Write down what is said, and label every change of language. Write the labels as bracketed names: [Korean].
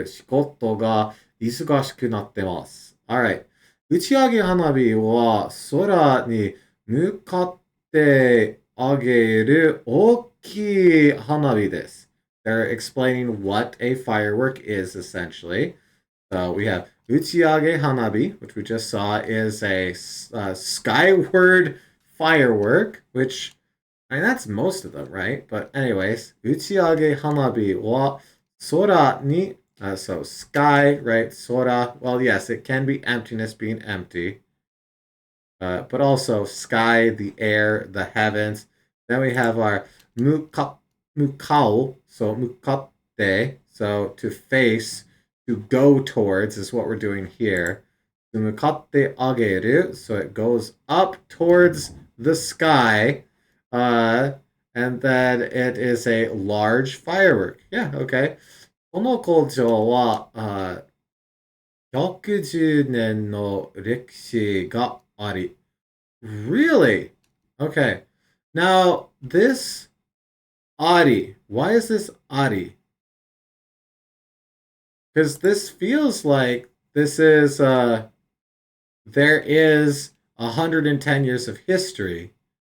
[Japanese] 打ち上げ花火を作る仕事が忙しくなってます. [English] Alright. [Japanese] 打ち上げ花火は空に向かって上げる大きい花火です. [English] They're explaining what a firework is essentially. So we have Uchiage Hanabi, which we just saw is a skyward firework, which I mean that's most of them, right? But anyways, [Japanese] Uchiage Hanabi wa sora ni [English] so sky, right? Sora. Well, yes, it can be emptiness being empty, but also sky, the air, the heavens. Then we have our mukao, so mukatte, so to face, to go towards is what we're doing here. Mukatte ageru, so it goes up towards the sky, and then it is a large firework. Yeah, okay. [Japanese] この工場は、60年の歴史があり [English] Really? Okay. Now, this Ari, why is this Ari? Because this feels like this is, there is 110 years of history.